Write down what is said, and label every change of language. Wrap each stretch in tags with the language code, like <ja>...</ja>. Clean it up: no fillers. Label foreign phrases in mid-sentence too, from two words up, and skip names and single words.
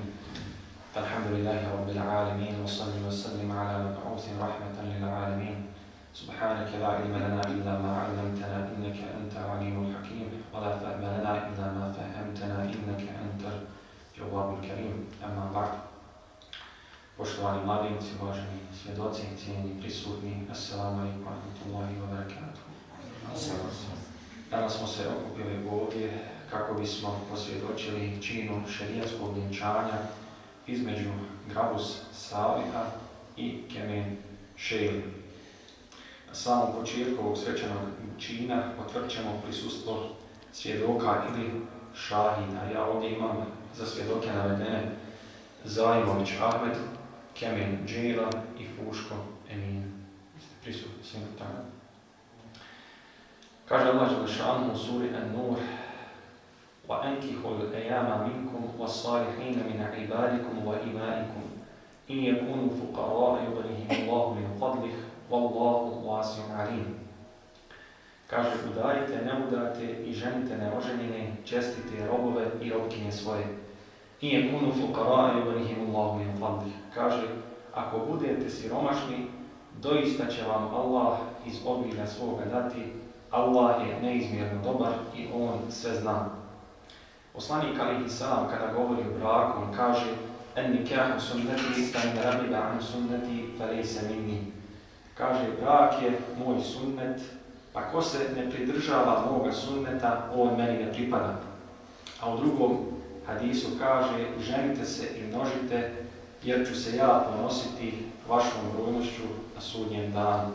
<ar>الحمد لله رب العالمين وصلي وسلم على مبعوث رحمة للعالمين. سبحانك لا علم لنا إلا ما علمتنا إنك أنت العليم الحكيم ولا فهم لنا إلا ما فهمتنا إنك أنت الجواب الكريم. أما بعد.</ar> <bs>Poštovani mladinci, uvaženi svjedoci, cijenjeni prisutni,</bs> <ar>السلام عليكم ورحمة الله وبركاته.</ar> <bs>Danas smo se okupili ovdje kako bismo posvjedočili činu šerijatskog vjenčanja između Grabus Saliha i Kemen Šejli. Na samom početku ovog svečanog čina potvrdćemo prisustvo svjedoka ili šahida. Ja ovdje imam za svjedoke navedene Zajmović Ahmed, Kemen Džejlan i Fuško Emin. Jeste prisutni svi tada? Kaže Allah Đelešanu u suri An-Nur:</bs> <ar>وَأَنْكِحُوا الْأَيَامَ مِنْكُمْ وَالصَّالِحِينَ مِنْ عِبَادِكُمْ وَإِمَائِكُمْ إِنْ يَكُونُوا فُقَرَاءَ يُغْنِهِمُ اللَّهُ مِنْ فَضْلِهِ وَاللَّهُ وَاسِعٌ عَلِيمٌ.</ar> <bs>Kaže, udarite, neudate i ženite neoženjene, čestite robove i robkinje svoje.</bs> <ar>إِنْ يَكُونُوا فُقَرَاءَ يُغْنِهِمُ اللَّهُ مِنْ فَضْلِهِ.</ar> <bs>Kaže, ako budete siromašni, doista će vam Allah iz obilja svoga dati. Allah je neizmjerno dobar i On sve zna. Poslanik</bs> <ar>عليه السلام</ar> <bs>kada govori o braku, on kaže:</bs> <ar>"النكاح سنتي فمن رغب عن سنتي فليس مني."</ar> <bs>Kaže, brak je moj sunnet, pa ko se ne pridržava moga sunneta, on meni ne pripada. A u drugom hadisu kaže: "Ženite se i množite, jer ću se ja ponositi vašom brojnošću na sudnjem danu."</bs>